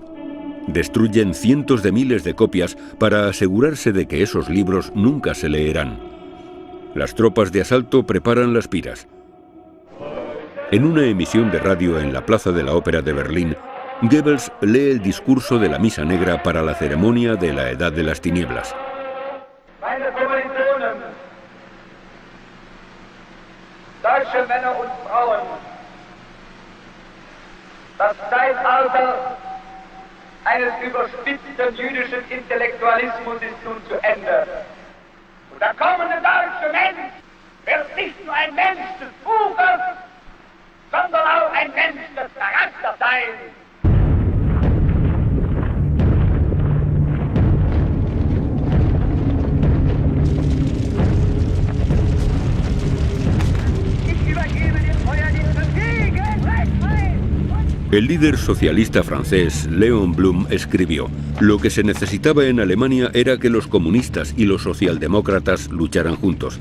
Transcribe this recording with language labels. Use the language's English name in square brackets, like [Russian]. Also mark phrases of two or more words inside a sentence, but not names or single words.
[Spanish] Destruyen cientos de miles de copias para asegurarse de que esos libros nunca se leerán. Las tropas de asalto preparan las piras. En una emisión de radio en la Plaza de la Ópera de Berlín, Goebbels lee el discurso de la Misa Negra para la ceremonia de la Edad de las Tinieblas. [German] Meine Kommilitonen, deutsche Männer und Frauen, das Zeitalter eines überspitzten jüdischen Intellektualismus ist nun zu Ende. Und der kommende deutsche Mensch wird nicht nur ein Mensch des Buches, sondern auch ein Mensch des Charakters sein. [Spanish] El líder socialista francés Léon Blum escribió: lo que se necesitaba en Alemania era que los comunistas y los socialdemócratas lucharan juntos.